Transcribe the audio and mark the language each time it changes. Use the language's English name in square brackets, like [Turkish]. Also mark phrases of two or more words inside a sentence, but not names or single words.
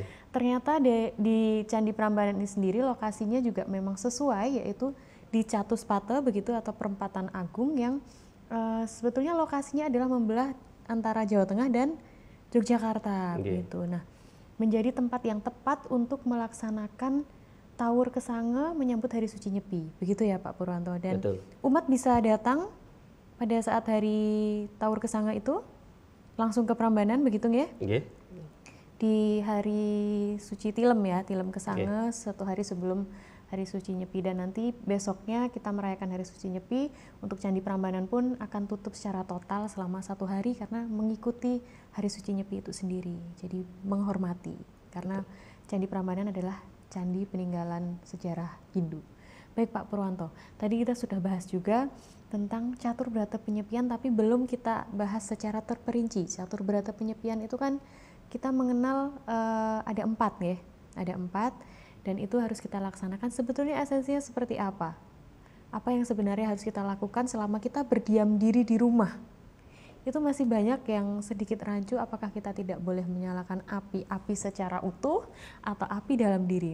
[Indonesian] Ternyata di Candi Prambanan ini sendiri lokasinya juga memang sesuai, yaitu di Catuspata begitu, atau perempatan agung yang sebetulnya lokasinya adalah membelah antara Jawa Tengah dan Yogyakarta begitu. Nah, menjadi tempat yang tepat untuk melaksanakan Taur Kesange menyambut Hari Suci Nyepi. Begitu ya Pak Purwanto, dan umat bisa datang pada saat hari Taur Kesange itu langsung ke Prambanan begitu nggih? Di hari suci Tilem ya, Tilem Kesange, satu hari sebelum Hari Suci Nyepi, dan nanti besoknya kita merayakan Hari Suci Nyepi. Untuk Candi Prambanan pun akan tutup secara total selama 1 hari karena mengikuti Hari Suci Nyepi itu sendiri. Jadi menghormati, karena Candi Prambanan adalah candi peninggalan sejarah Hindu. Baik Pak Purwanto, tadi kita sudah bahas juga tentang catur berata penyepian, tapi belum kita bahas secara terperinci. Catur berata penyepian itu kan kita mengenal ada 4 ya, ada 4, dan itu harus kita laksanakan. Sebetulnya esensinya seperti apa? Apa yang sebenarnya harus kita lakukan selama kita berdiam diri di rumah? Itu masih banyak yang sedikit rancu, apakah kita tidak boleh menyalakan api secara utuh atau api dalam diri.